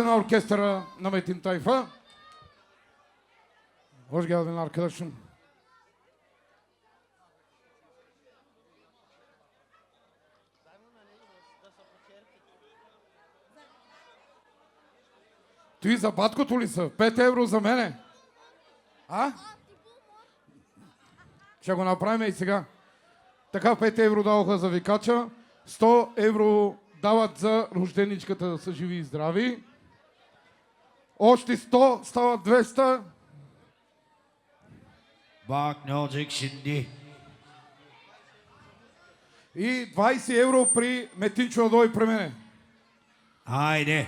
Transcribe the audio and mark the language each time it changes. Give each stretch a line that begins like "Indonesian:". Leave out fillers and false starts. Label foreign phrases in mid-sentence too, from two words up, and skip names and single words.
Bulgarian: оркестра на Metin Tayfa.
Turkish: Hoş geldin arkadaşım.
Bulgarian: Ти за баткото ли са? 5 евро за мене. А? Ще го направим и сега. Така 5 евро даваха за викача. 100 евро дават за рожденичката да са живи и здрави. Още 100 стават 200.
Turkish: Bak ne olacak şimdi?
Bulgarian: И 20 евро при Метинчо да дойде при мене.
Turkish: Haydi.